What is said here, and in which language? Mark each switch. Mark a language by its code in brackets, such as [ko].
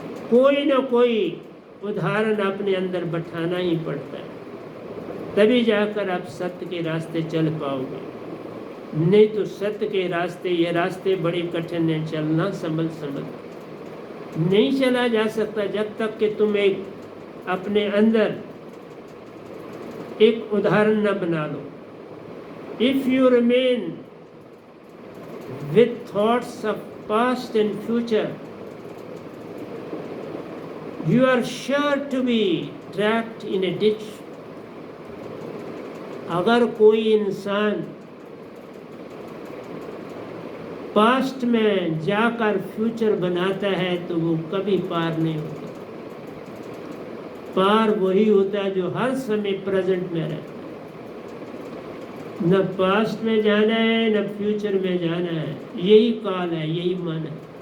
[hi] कोई ना कोई उदाहरण अपने अंदर बैठाना ही पड़ता है, तभी जाकर आप सत्य के रास्ते चल पाओगे। नहीं तो सत्य के रास्ते, ये रास्ते बड़े कठिन हैं, चलना संभल नहीं चला जा सकता जब तक कि तुम एक अपने अंदर एक उदाहरण न बना लो। [en] If you remain with thoughts of past and future, you are sure to be trapped in a ditch. [hi] अगर कोई इंसान पास्ट में जाकर फ्यूचर बनाता है तो वो कभी पार नहीं होता। पार वही होता है जो हर समय प्रेजेंट में रहता है। न पास्ट में जाना है न फ्यूचर में जाना है, यही काल है, यही मन है।